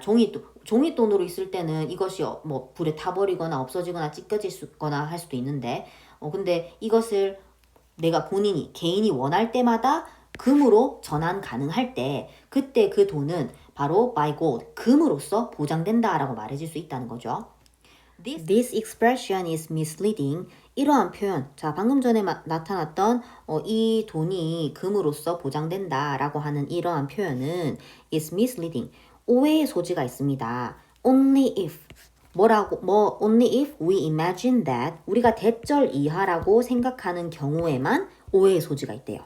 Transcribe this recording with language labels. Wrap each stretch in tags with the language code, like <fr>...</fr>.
<ko>종이돈으로 있을 때는 이것이 뭐 불에 타버리거나 없어지거나 찢겨지거나 할 수도 있는데 근데 이것을 내가 개인이 원할 때마다 금으로 전환 가능할 때 그때 그 돈은 바로</ko> <en>by gold,</en> <ko>금으로써 보장된다라고 말해질 수 있다는 거죠.</ko> <en>This expression is misleading.</en> <ko>이러한 표현, 자 방금 전에 나타났던 이 돈이 금으로써 보장된다라고 하는 이러한 표현은</ko> <en>is misleading.</en> <ko>오해의 소지가 있습니다.</ko> <en>Only if only if we imagine that</en> <ko>우리가 대절 이하라고 생각하는 경우에만 오해의 소지가 있대요.</ko>